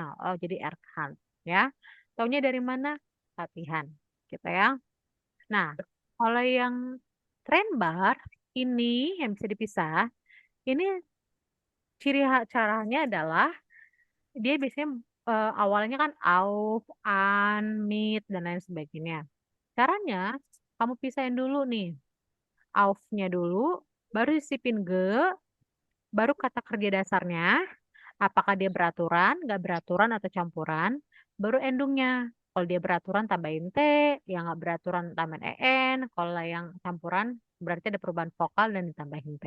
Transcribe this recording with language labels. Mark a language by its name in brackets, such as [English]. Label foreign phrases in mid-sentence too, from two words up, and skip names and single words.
[Indonesian] Oh, jadi Erkan, ya. Taunya dari mana? Latihan, gitu ya. Nah, kalau yang [German] trend bar [Indonesian] ini yang bisa dipisah, ini caranya adalah dia biasanya awalnya kan [German] auf, an, mit, [Indonesian] dan lain sebagainya. Caranya, kamu pisahin dulu nih. Auf-nya dulu, baru disipin ge, baru kata kerja dasarnya, apakah dia beraturan, nggak beraturan, atau campuran, baru endungnya. Kalau dia beraturan tambahin T, yang nggak beraturan tambahin EN, kalau yang campuran berarti ada perubahan vokal dan ditambahin T.